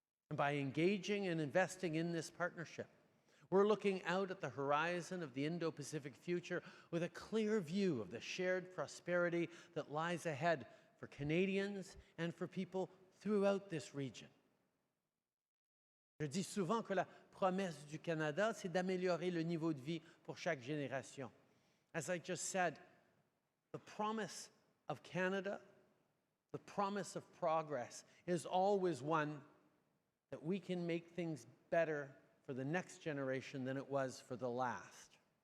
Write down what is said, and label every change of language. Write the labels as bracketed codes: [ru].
[en] And by engaging and investing in this partnership, we're looking out at the horizon of the Indo-Pacific future with a clear view of the shared prosperity that lies ahead for Canadians and for people throughout this region. [fr] Je dis souvent que la promesse du Canada, c'est d'améliorer le niveau de vie pour chaque génération. [en] As I just said, the promise of Canada, the promise of progress, is always one that we can make things better for the next generation than it was for the last.